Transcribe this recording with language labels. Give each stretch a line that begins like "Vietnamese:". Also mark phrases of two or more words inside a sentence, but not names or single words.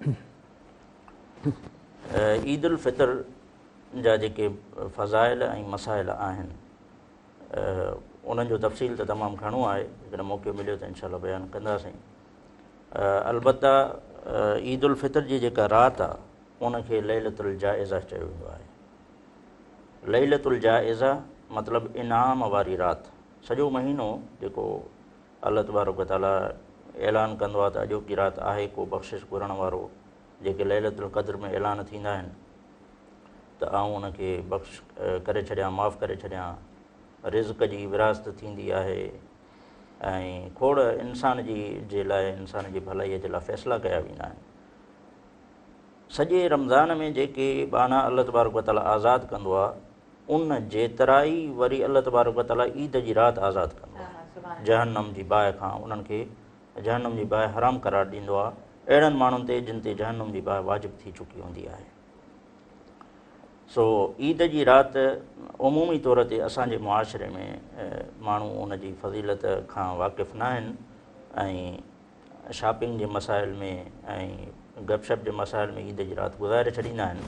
Sindhi: ईद उल फितर जा जेके फ़ज़ाइल ऐं मसाइल आहिनि उन्हनि जो तफ़सील त तमामु घणो आहे, जेकॾहिं मौक़ो मिलियो त इंशाअल्लाह बयानु कंदासीं। अलबत्ता ईद उल फितर जी जेका राति आहे उनखे
Arabic: ليلة الجائزة
Sindhi: चयो वेंदो आहे।
Arabic: ليلة الجائزة
Sindhi: मतिलबु इनाम वारी राति। सॼो महीनो जेको
Arabic: الله تبارك وتعالى
Sindhi: ऐलान कंदो आहे त अॼोकी राति आहे को बख़्शिश घुरण वारो, जेके
Arabic: ليلة القدر
Sindhi: में ऐलान थींदा आहिनि त आउं उनखे बख़्श करे छॾियां, माफ़ु करे छॾियां, रिज़्क़ जी विरासत थींदी आहे ऐं खोड़ इंसान जे लाइ, इंसान जी भलाईअ जे लाइ फ़ैसिला कया वेंदा आहिनि। सॼे रमज़ान में जेके बाना
Arabic: الله تبارك وتعالى
Sindhi: आज़ादु कंदो आहे उन जेतिरा ई वरी
Arabic: الله تبارك وتعالى
Sindhi: ईद जी राति आज़ादु कंदो आहे जहन्नम जी बाहि खां। उन्हनि खे जहन्नम जी बाहि हराम करार ॾींदो आहे अहिड़नि माण्हुनि ते जिन ते जहन्नम जी बाहि वाजिबु थी चुकी हूंदी आहे। सो ईद जी राति उमूमी तौर ते असांजे मुआशिरे में माण्हू उन जी फ़ज़ीलत खां वाक़िफ़ न आहिनि ऐं शॉपिंग जे मसाइल में ऐं गपशप जे मसाइल में ईद जी राति गुज़ारे छॾींदा आहिनि।